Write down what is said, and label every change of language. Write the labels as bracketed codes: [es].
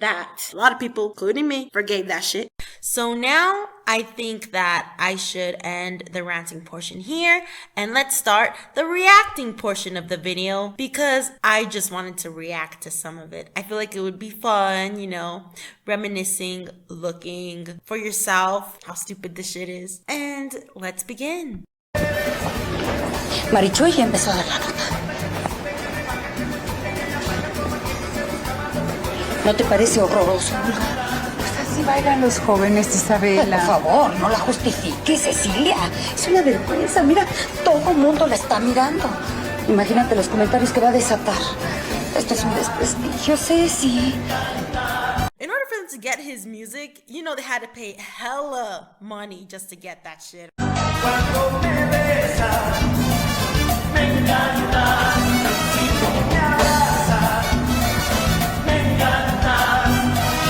[en] That a lot of people, including me, forgave that shit. So now I think that I should end the ranting portion here and let's start the reacting portion of the video because I just wanted to react to some of it. I feel like it would be fun, reminiscing, looking for yourself how stupid this shit is. And let's begin. [es] Marichuy empezó a dar la nota. ¿No te parece horroroso? Así bailan los jóvenes, Isabela. Por favor, no la justifiques, Cecilia. Es una vergüenza. Mira, todo el mundo la está mirando. Imagínate los comentarios que va a desatar. Esto es un desprestigio, Ceci. [en] In order for them to get his music, they had to pay hella money just to get that shit. [es] Cuando me besas, me encanta. Si tú me abrazas, me encanta.